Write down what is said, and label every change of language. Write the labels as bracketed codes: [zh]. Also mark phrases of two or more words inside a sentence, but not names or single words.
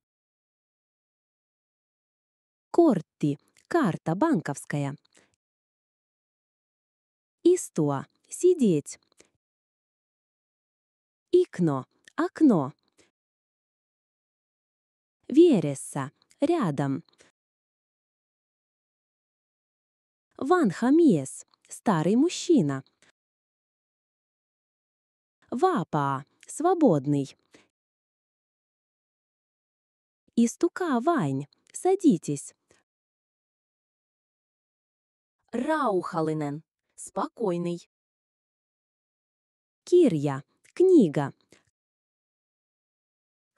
[fi] Корtti. [ru] Карта банковская. Istua. Сидеть. Икно. Окно. [fi] Vieressä. Рядом. Vanha mies. [ru] Старый мужчина. Vapaa. Свободный. [fi] Istukaa vain. [ru] Садитесь. [fi] Rauhallinen. [ru] Спокойный. [fi] Kirja. Книга. Kahvi.